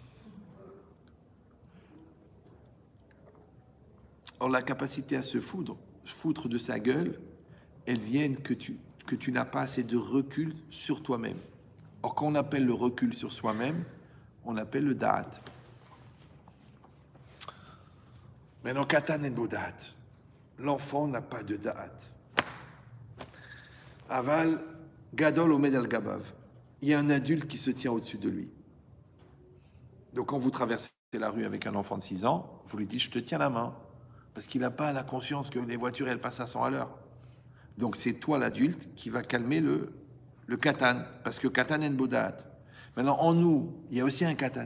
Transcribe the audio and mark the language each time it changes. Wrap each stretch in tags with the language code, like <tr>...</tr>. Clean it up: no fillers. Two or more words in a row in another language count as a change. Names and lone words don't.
<fr>Or la capacité à se foutre de sa gueule, elle vient que tu n'as pas assez de recul sur toi-même. Or quand on appelle le recul sur soi-même, on appelle le da'at. Maintenant,</fr> <he>קטן אין בו דעת.</he> <fr>L'enfant n'a pas de da'at.</fr> <he>אבל, גדול עומד על גביו.</he> <fr>Il y a un adulte qui se tient au-dessus de lui. Donc, quand vous traversez la rue avec un enfant de 6 ans, vous lui dites, je te tiens la main. Parce qu'il n'a pas la conscience que les voitures, elles passent à 100 à l'heure. Donc, c'est toi, l'adulte, qui va calmer le katan. Parce que</fr> <he>קטן אין בו דעת.</he> <fr>Maintenant, en nous, il y a aussi un katan.</fr>